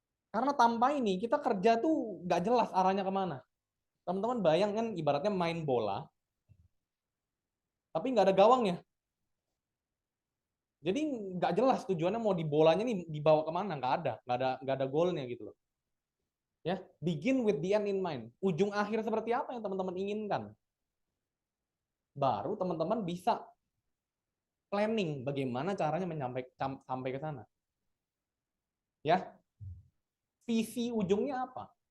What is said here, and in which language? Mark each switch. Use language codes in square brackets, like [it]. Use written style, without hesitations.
[id] Karena tanpa ini kita kerja tuh nggak jelas arahnya kemana. Teman-teman bayangkan ibaratnya main bola, tapi nggak ada gawangnya. Jadi nggak jelas tujuannya mau di bolanya nih dibawa kemana, nggak ada goalnya gitu loh. [en] Ya, begin with the end in mind. [id] Ujung akhir seperti apa yang teman-teman inginkan? Baru teman-teman bisa planning bagaimana caranya sampai ke sana. Ya, visi ujungnya apa?